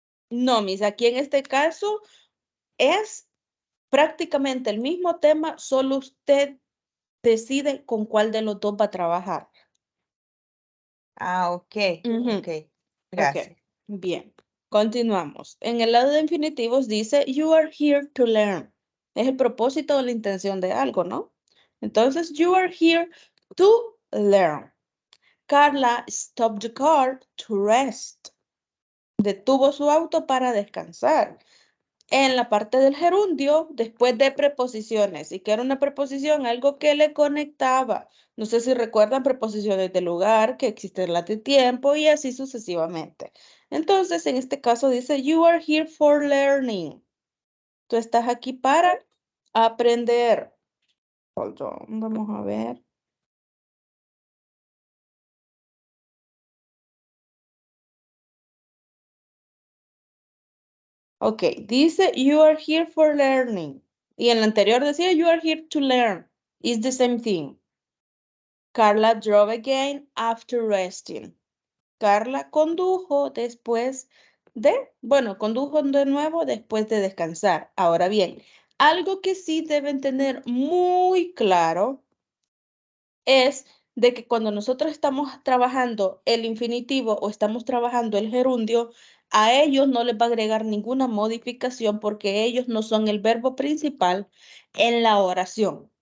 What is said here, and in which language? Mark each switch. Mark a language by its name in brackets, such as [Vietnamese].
[Spanish] no, mis, aquí en este caso es prácticamente el mismo tema, solo usted decide con cuál de los dos va a trabajar. ok, ok, Ok, gracias. bien. Continuamos. En el lado de infinitivos dice, [English] you are here to learn. [Spanish] Es el propósito o la intención de algo, ¿no? [English] Entonces, you are here to learn. Carla stopped the car to rest. [Spanish] Detuvo su auto para descansar. En la parte del gerundio, después de preposiciones, y que era una preposición, algo que le conectaba. No sé si recuerdan preposiciones de lugar, que existen las de tiempo y así sucesivamente. Entonces, en este caso dice, [English] you are here for learning. [Spanish] Tú estás aquí para aprender. [English] Hold on, [Spanish] vamos a ver. [English] Ok, dice, you are here for learning. [Spanish] Y en la anterior decía, [English] you are here to learn. It's the same thing. Carla drove again after resting. [Spanish] Carla condujo después condujo de nuevo después de descansar. Ahora bien, algo que sí deben tener muy claro es de que cuando nosotros estamos trabajando el infinitivo o estamos trabajando el gerundio, a ellos no les va a agregar ninguna modificación porque ellos no son el verbo principal en la oración.